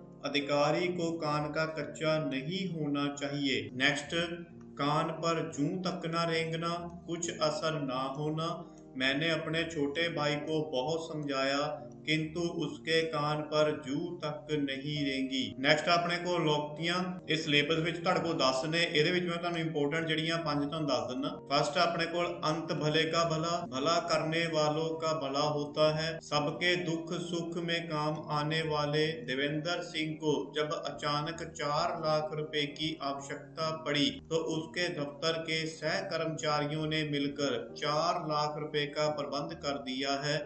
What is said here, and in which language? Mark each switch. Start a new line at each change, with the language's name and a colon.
Hindi: अधिकारी को कान का कच्चा नहीं होना चाहिए। नेक्स्ट, कान पर जूं तक ना रेंगना, कुछ असर ना होना। मैंने अपने छोटे भाई को बहुत समझाया किंतु उसके कान पर जू तक नहीं रेंगी।
Punjabi: नेक्स्ट ਆਪਣੇ ਕੋਲ ਲੋਕਤੀਆਂ, ਇਸ ਸਿਲੇਬਸ ਵਿੱਚ ਤੁਹਾਡੇ ਕੋਲ 10 ਨੇ। ਇਹਦੇ ਵਿੱਚ ਮੈਂ ਤੁਹਾਨੂੰ ਇੰਪੋर्टेंट ਜਿਹੜੀਆਂ 5 ਤੁਹਾਨੂੰ ਦੱਸ ਦਿੰਦਾ।
Hindi: फर्स्ट
Punjabi: ਆਪਣੇ ਕੋਲ
Hindi: अंत भले का भला, भला करने वालों का भला होता है। सबके दुख सुख में काम आने वाले देवेंद्र सिंह को जब अचानक 4 लाख रुपए की आवश्यकता पड़ी तो उसके दफ्तर के सह कर्मचारियों ने मिलकर 4 लाख रुपए का प्रबंध कर दिया है।